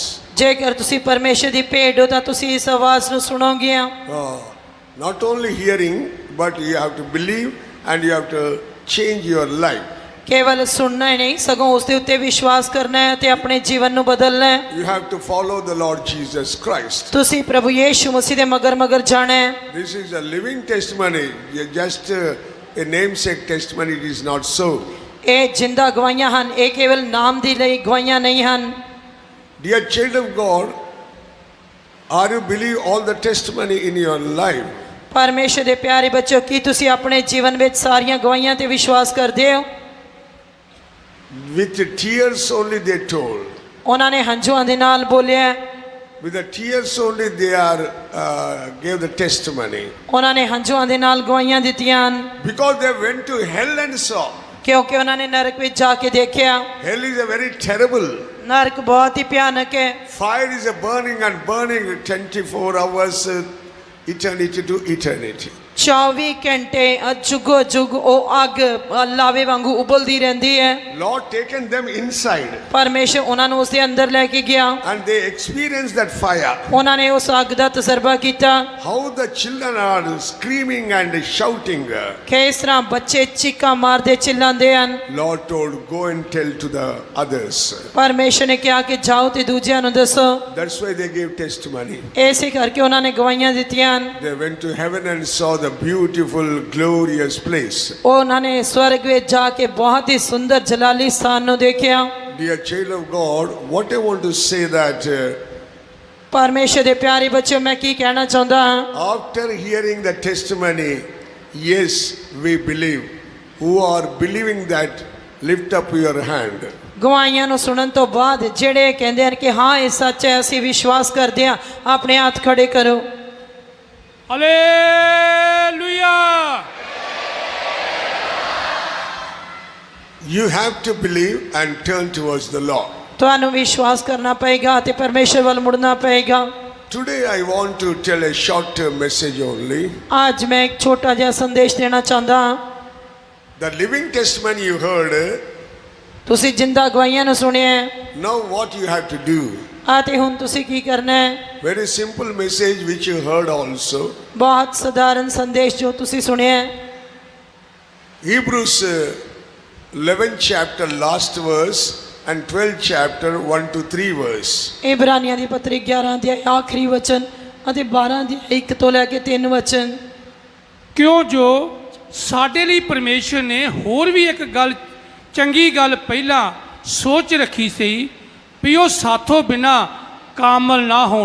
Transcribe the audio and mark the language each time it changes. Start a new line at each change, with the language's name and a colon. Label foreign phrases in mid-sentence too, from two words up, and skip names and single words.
Punjabi: ਜੇਕਰ ਤੁਸੀਂ ਪਰਮੇਸ਼ਰ ਦੀ ਭੇਡ ਹੋ ਤਾਂ ਤੁਸੀਂ ਇਸ ਆਵਾਜ਼ ਨੂੰ ਸੁਣੋਗੇ।
English: Not only hearing, but you have to believe and you have to change your life.
Punjabi: ਕੇਵਲ ਸੁਣਨਾ ਹੀ ਨਹੀਂ ਸਗੋਂ ਉਸ ਦੇ ਉੱਤੇ ਵਿਸ਼ਵਾਸ ਕਰਨਾ ਹੈ ਤੇ ਆਪਣੇ ਜੀਵਨ ਨੂੰ ਬਦਲਣਾ ਹੈ।
English: You have to follow the Lord Jesus Christ.
Punjabi: ਤੁਸੀਂ ਪ੍ਰਭੂ ਯੀਸ਼ੂ ਮਸੀਹ ਦੇ ਮਗਰ ਜਾਣਾ ਹੈ।
English: This is a living testimony. Just a namesake testimony. It is not so.
Punjabi: ਇਹ ਜਿੰਦਾ ਗਵਾਹੀਆਂ ਹਨ, ਇਹ ਕੇਵਲ ਨਾਮ ਦੀ ਲਈ ਗਵਾਹੀਆਂ ਨਹੀਂ ਹਨ।
English: Dear child of God, are you believe all the testimony in your life?
Punjabi: ਪਰਮੇਸ਼ਰ ਦੇ ਪਿਆਰੇ ਬੱਚੋ, ਕੀ ਤੁਸੀਂ ਆਪਣੇ ਜੀਵਨ ਵਿੱਚ ਸਾਰੀਆਂ ਗਵਾਹੀਆਂ ਤੇ ਵਿਸ਼ਵਾਸ ਕਰਦੇ ਹੋ?
English: With tears only they told.
Punjabi: ਉਹਨਾਂ ਨੇ ਹੰਝੂਆਂ ਦੇ ਨਾਲ ਬੋਲਿਆ,
English: With the tears only they gave the testimony.
Punjabi: ਉਹਨਾਂ ਨੇ ਹੰਝੂਆਂ ਦੇ ਨਾਲ ਗਵਾਹੀਆਂ ਦਿੱਤੀਆਂ ਹਨ
English: Because they went to hell and saw.
Punjabi: ਕਿਉਂਕਿ ਉਹਨਾਂ ਨੇ ਨਰਕ ਵਿੱਚ ਜਾ ਕੇ ਦੇਖਿਆ।
English: Hell is a very terrible.
Punjabi: ਨਰਕ ਬਹੁਤ ਹੀ ਭਿਆਨਕ ਹੈ।
English: Fire is a burning and burning 24 hours, eternity to eternity.
Punjabi: 24 ਘੰਟੇ ਜੁਗੋ ਜੁਗ ਉਹ ਅੱਗ ਲਾਵੇ ਵਾਂਗੂ ਉਬਲਦੀ ਰਹਿੰਦੀ ਹੈ।
English: Lord taken them inside
Punjabi: ਪਰਮੇਸ਼ਰ ਉਹਨਾਂ ਨੂੰ ਉਸ ਦੇ ਅੰਦਰ ਲੈ ਕੇ ਗਿਆ।
English: and they experienced that fire.
Punjabi: ਉਹਨਾਂ ਨੇ ਉਸ ਅੱਗ ਦਾ ਤਜਰਬਾ ਕੀਤਾ
English: How the children are screaming and shouting.
Punjabi: ਕਿ ਇਸ ਤਰ੍ਹਾਂ ਬੱਚੇ ਚੀਕਾਂ ਮਾਰਦੇ ਚਿল্ਲਾਉਂਦੇ ਹਨ।
English: Lord told, go and tell to the others.
Punjabi: ਪਰਮੇਸ਼ਰ ਨੇ ਕਿਹਾ ਕਿ ਜਾਓ ਤੇ ਦੂਜਿਆਂ ਨੂੰ ਦੱਸੋ।
English: That's why they gave testimony.
Punjabi: ਇਸੇ ਕਰਕੇ ਉਹਨਾਂ ਨੇ ਗਵਾਹੀਆਂ ਦਿੱਤੀਆਂ ਹਨ।
English: They went to heaven and saw the beautiful, glorious place.
Punjabi: ਉਹਨਾਂ ਨੇ ਸਵਰਗ ਵਿੱਚ ਜਾ ਕੇ ਬਹੁਤ ਹੀ ਸੁੰਦਰ ਜਲਾਲੀ ਸਥਾਨ ਨੂੰ ਦੇਖਿਆ।
English: Dear child of God, what I want to say that
Punjabi: ਪਰਮੇਸ਼ਰ ਦੇ ਪਿਆਰੇ ਬੱਚਿਓ, ਮੈਂ ਕੀ ਕਹਿਣਾ ਚਾਹੁੰਦਾ ਹਾਂ?
English: after hearing the testimony, yes, we believe. Who are believing that, lift up your hand.
Punjabi: ਗਵਾਹੀਆਂ ਨੂੰ ਸੁਣਨ ਤੋਂ ਬਾਅਦ ਜਿਹੜੇ ਕਹਿੰਦੇ ਹਨ ਕਿ ਹਾਂ ਇਹ ਸੱਚ ਹੈ, ਅਸੀਂ ਵਿਸ਼ਵਾਸ ਕਰਦੇ ਹਾਂ, ਆਪਣੇ ਹੱਥ ਖੜੇ ਕਰੋ। ਹਾਲੇਲੂਇਆ।
English: You have to believe and turn towards the Lord.
Punjabi: ਤੁਹਾਨੂੰ ਵਿਸ਼ਵਾਸ ਕਰਨਾ ਪਏਗਾ ਤੇ ਪਰਮੇਸ਼ਰ ਵੱਲ ਮੁੜਨਾ ਪਏਗਾ।
English: Today I want to tell a short message only.
Punjabi: ਅੱਜ ਮੈਂ ਇੱਕ ਛੋਟਾ ਜਿਹਾ ਸੰਦੇਸ਼ ਦੇਣਾ ਚਾਹੁੰਦਾ ਹਾਂ।
English: The living testimony you heard,
Punjabi: ਤੁਸੀਂ ਜਿੰਦਾ ਗਵਾਹੀਆਂ ਨੂੰ ਸੁਣਿਆ ਹੈ।
English: now what you have to do.
Punjabi: ਅਤੇ ਹੁਣ ਤੁਸੀਂ ਕੀ ਕਰਨਾ ਹੈ?
English: Very simple message which you heard also.
Punjabi: ਬਹੁਤ ਸਧਾਰਨ ਸੰਦੇਸ਼ ਜੋ ਤੁਸੀਂ ਸੁਣਿਆ ਹੈ।
English: Hebrews 11th chapter last verse and 12th chapter 1 to 3 verse.
Punjabi: ਇਬਰਾਨੀਆਂ ਦੀ ਪਤਰੀ 11 ਅਧਿਆਇ ਆਖਰੀ ਵਚਨ ਅਤੇ 12 ਅਧਿਆਇ 1 ਤੋਂ ਲੈ ਕੇ 3 ਵਚਨ। ਕਿਉਂ ਜੋ ਸਾਡੇ ਲਈ ਪਰਮੇਸ਼ਰ ਨੇ ਹੋਰ ਵੀ ਇੱਕ ਚੰਗੀ ਗੱਲ ਪਹਿਲਾਂ ਸੋਚ ਰੱਖੀ ਸੀ ਵੀ ਉਹ ਸਾਥੋਂ ਬਿਨਾ ਕਾਮਲ ਨਾ ਹੋਣ।